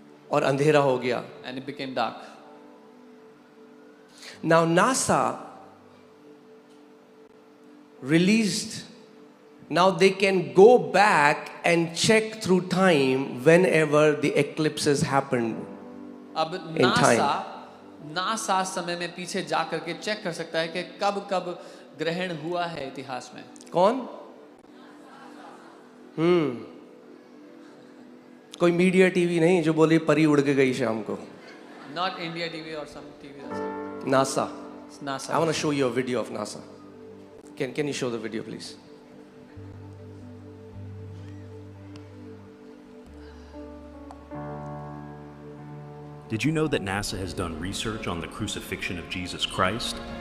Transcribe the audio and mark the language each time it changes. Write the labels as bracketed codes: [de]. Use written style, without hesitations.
[hi] और अंधेरा हो गया। [en] and it became dark. Now NASA released, now they can go back and check through time whenever the eclipses happened. [hi] अब [en] In [hi] NASA समय में पीछे जा करके चेक कर सकता है कि कब कब ग्रहण हुआ है इतिहास में। कौन? कोई मीडिया टीवी नहीं जो बोली परी उड़ के गई शाम को। [en] Not India TV or some TV. NASA. NASA. I want to show you a video of NASA. Can you show the video, please? Did you know that NASA has done research on the crucifixion of Jesus Christ?